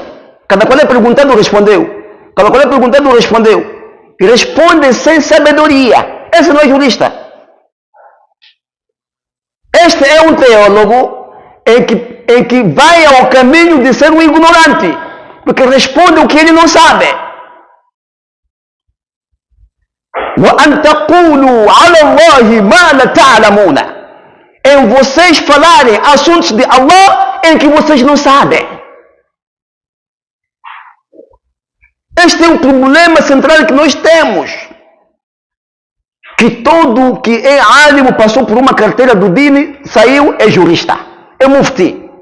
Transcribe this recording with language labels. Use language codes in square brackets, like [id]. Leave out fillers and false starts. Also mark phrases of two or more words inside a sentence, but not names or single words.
[pt] Cada qual é perguntado respondeu. Cada qual é perguntado respondeu. E responde sem sabedoria. Esse não é jurista. Este é um teólogo em que vai ao caminho de ser um ignorante, porque responde o que ele não sabe. [ar] وَأَن تَقُولُوا عَلَى اللَّهِ مَا لَا تَعْلَمُونَ, [pt] em vocês falarem assuntos de Allah em que vocês não sabem. Este é o problema central que nós temos. Que todo que é álimo passou por uma carteira do Dini, saiu, é jurista, é mufti.